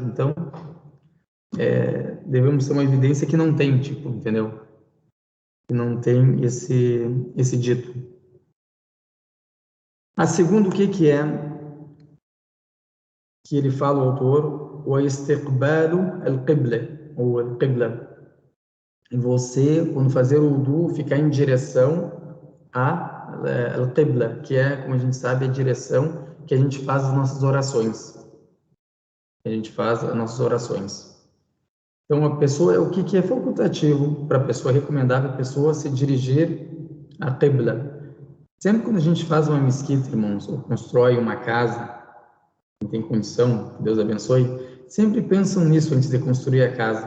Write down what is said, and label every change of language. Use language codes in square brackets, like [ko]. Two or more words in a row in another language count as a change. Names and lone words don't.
[pt] Então, devemos ter uma evidência que não tem, tipo, entendeu? Que não tem esse dito. A segunda, o que é que ele fala, o autor? O [ar] استقبال القبلة, [pt] ou al-qibla. Você, quando fazer o wudu, ficar em direção a al-qibla, que é, como a gente sabe, a direção que a gente faz as nossas orações. A gente faz as nossas orações. Então, a pessoa, o que é facultativo para a pessoa, é recomendável a pessoa se dirigir à qibla. Sempre quando a gente faz uma mesquita, irmãos, ou constrói uma casa, não tem condição, que Deus abençoe, sempre pensam nisso antes de construir a casa.